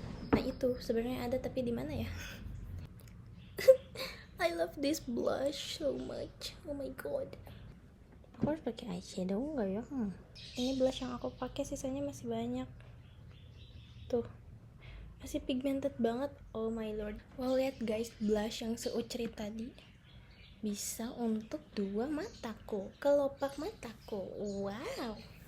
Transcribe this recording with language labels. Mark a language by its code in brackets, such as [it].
[id] Nah, itu sebenarnya ada tapi di mana ya? [en] I love this blush so much. Oh my god. [id] Aku harus pakai eyeshadow nggak ya? Ini blush yang aku pakai, sisanya masih banyak. Tuh, masih pigmented banget. [en] Oh my lord. [id] Wow, lihat guys, blush yang seucri tadi bisa untuk dua mataku, kelopak mataku. Wow.